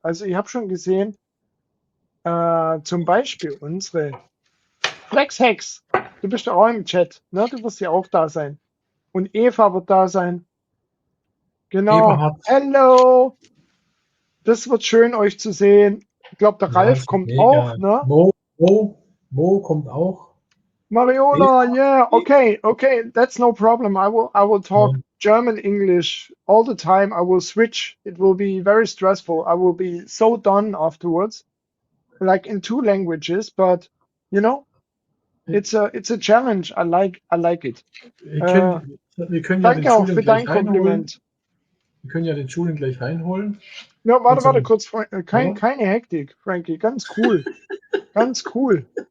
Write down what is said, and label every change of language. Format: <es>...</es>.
<de>Also ich habe schon gesehen, zum Beispiel unsere Flex-Hex. Du bist ja auch im Chat. Ne? Du wirst ja auch da sein. Und Eva wird da sein. Genau. Eberhard.</de> <en>Hello.</en> <de>Das wird schön, euch zu sehen. Ich glaube, der Ralf kommt mega. auch. Ne? Mo kommt auch.</de> <en>Mariola, yeah, okay, that's no problem. I will talk German, English all the time. I will switch. It will be very stressful. I will be so done afterwards, like in 2 languages. But you know, it's a challenge. I like it.</en> <de>Wir können ja Danke auch für dein Kompliment. Wir können ja den Julian gleich reinholen. Ja, warte kurz, keine Hektik, Frankie. Ganz cool, ganz cool.</de>